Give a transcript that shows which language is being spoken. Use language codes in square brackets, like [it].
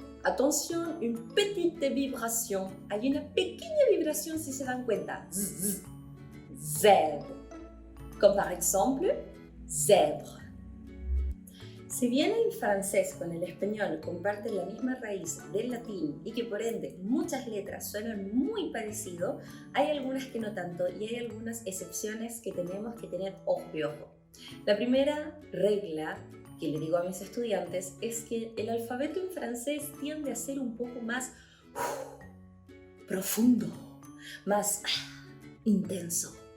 [fr] Attention, une petite vibration. [es] Hay una pequeña vibración si se dan cuenta. [fr] Z. Z. Comme par exemple, zèbre. [es] Si bien el francés con el español comparten la misma raíz del latín y que por ende muchas letras suenan muy parecido, hay algunas que no tanto y hay algunas excepciones que tenemos que tener ojo de ojo. La primera regla que le digo a mis estudiantes es que el alfabeto en francés tiende a ser un poco más profundo, más intenso.